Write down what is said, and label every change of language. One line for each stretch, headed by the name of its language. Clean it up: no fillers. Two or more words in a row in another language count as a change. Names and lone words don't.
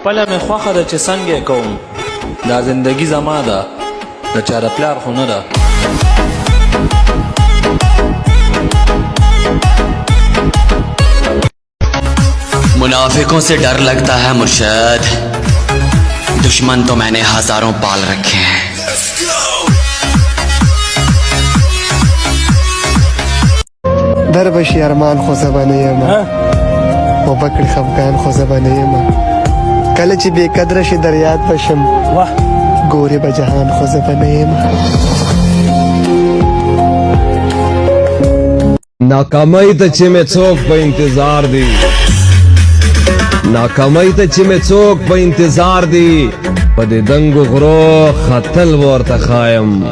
Pashto: خپله مې خوښه ده چې څنګه یې کوم دا زندګي زما ده د چا د پلار خو نه ده.
Hindi: मुनाफिकों से डर लगता है मुर्शद, दुश्मन तो मैंने हजारों पाल रखे हैं.
Pashto: در بشی ارمان خو زبانه یما و بکړي خفګان خو زبانه یما کله چې بې قدره شي در یاد بشم ګورې به جهان خو زبانه یما. ناکامۍ ته چې مې څوک په انتظار دی، ناکامۍ ته چې مې څوک په انتظار دی، په دې دنګو غرو ختل ورته ښایم.